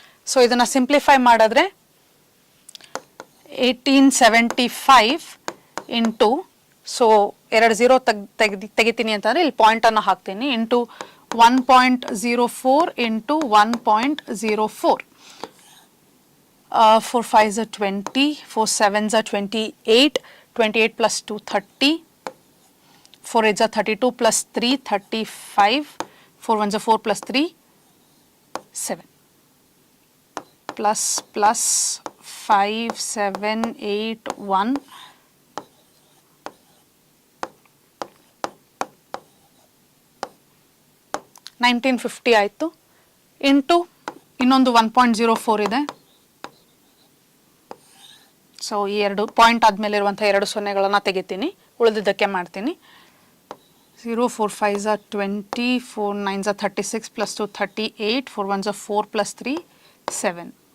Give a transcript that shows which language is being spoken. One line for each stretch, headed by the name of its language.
Kannada: So ಇದನ್ನು simplify ಮಾಡಿದ್ರೆ 1875 into, so 2 0 ತೆಗಿತೀನಿ ಅಂತಂದರೆ ಇಲ್ಲಿ ಪಾಯಿಂಟನ್ನು ಹಾಕ್ತೀನಿ, into 1.04 into 1.04.
English: 4 5s are 20, 4 7s are 28, 28 plus 2 30, 4 8s are 32 plus 3 35, 4 1s are 4 plus 3 7, plus 5 7 8 1,
Kannada: 1950 ಆಯಿತು, ಇಂಟು ಇನ್ನೊಂದು 1.04 ಇದೆ. ಸೊ ಈ 2 ಪಾಯಿಂಟ್ ಆದಮೇಲೆ ಇರುವಂಥ 2 ಸೊನ್ನೆಗಳನ್ನು ತೆಗಿತೀನಿ, ಉಳಿದಿದ್ದಕ್ಕೆ ಮಾಡ್ತೀನಿ.
English: 0 4 5s are 20, 4 9s are 36 plus 2 38, 4 1s are 4 plus 3 7.